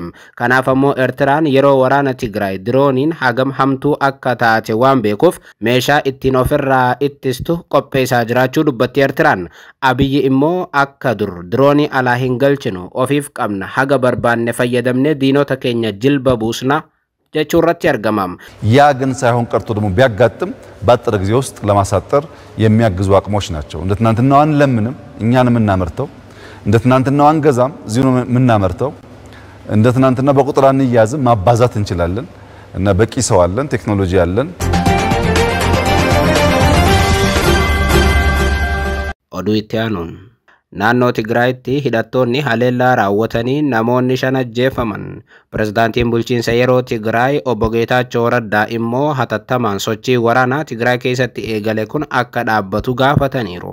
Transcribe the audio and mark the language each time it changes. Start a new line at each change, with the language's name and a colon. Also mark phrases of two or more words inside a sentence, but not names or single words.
Oromo: Kanaaf ammoo Eertiraan yeroo waraana Tigraay dirooniin hagam hamtuu akka taate waan beekuuf meeshaa ittiin ofirraa ittistu qopheessaa jiraachuu dubbatti Eertiraan. Abiyyi immoo akka dur diroonii alaa hin galchinu ofiif qabna haga barbaanne fayyadamne diinota keenya jilba buusna jechuun irratti argamam.
Amharic: ያ ግን ሳይሆን ቀርቶ ደግሞ ቢያጋጥም በአጭር ጊዜ ውስጥ ለማሳጠር የሚያግዙ አቅሞች ናቸው። እንደ ትናንትናው አንለምንም እኛን የምናመርተው እንደ ትናንትናው አንገዛም እዚሁ ነው የምናመርተው እንደ ትናንትና በቁጥር አንያዝም ማባዛት እንችላለን እና በቂ ሰው አለን ቴክኖሎጂ አለን።
Oromo: Oduittaanuun naannoo Tigraayitti hidhattoonni haleellaa raawwatanii namoonni 5 ajjeefaman. Pirezidaantiin bulchiinsa yeroo Tigraay obbo Geetaachoo Raddaa immoo hatattamaan sochii waraanaa Tigraay keessatti eegale kun akka dhaabbatu gaafataniiru.